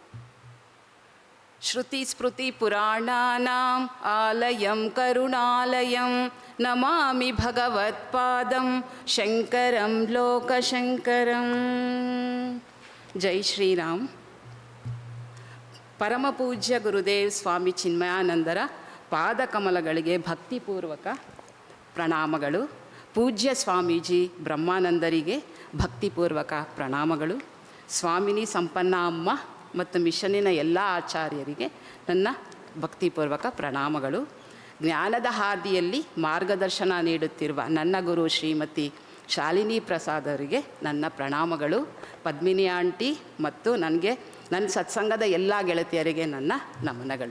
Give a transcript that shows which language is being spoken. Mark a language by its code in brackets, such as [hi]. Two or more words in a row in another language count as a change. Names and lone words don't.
[sa] श्रुति स्मृति पुराणानाम् आलयम् करुणालयम् नमामि भगवत् पादम् शङ्करम् लोक शङ्करम्. [hi] जय श्री राम. [kn] ಪರಮ ಪೂಜ್ಯ ಗುರುದೇವ್ ಸ್ವಾಮಿ ಚಿನ್ಮಯಾನಂದರ ಪಾದ ಕಮಲಗಳಿಗೆ ಭಕ್ತಿ ಪೂರ್ವಕ ಪ್ರಣಾಮಗಳು. ಪೂಜ್ಯ ಸ್ವಾಮೀಜಿ ಬ್ರಹ್ಮಾನಂದರಿಗೆ ಭಕ್ತಿ ಪೂರ್ವಕ ಪ್ರಣಾಮಗಳು. ಸ್ವಾಮಿನಿ ಸಂಪನ್ನ ಅಮ್ಮ ಮತ್ತು ಮಿಷನ್ನಿನ ಎಲ್ಲ ಆಚಾರ್ಯರಿಗೆ ನನ್ನ ಭಕ್ತಿಪೂರ್ವಕ ಪ್ರಣಾಮಗಳು. ಜ್ಞಾನದ ಹಾದಿಯಲ್ಲಿ ಮಾರ್ಗದರ್ಶನ ನೀಡುತ್ತಿರುವ ನನ್ನ ಗುರು ಶ್ರೀಮತಿ ಶಾಲಿನಿ ಪ್ರಸಾದ್ ಅವರಿಗೆ ನನ್ನ ಪ್ರಣಾಮಗಳು. ಪದ್ಮಿನಿ ಆಂಟಿ ಮತ್ತು ನನ್ನ ಸತ್ಸಂಗದ ಎಲ್ಲ ಗೆಳತಿಯರಿಗೆ ನನ್ನ ನಮನಗಳು.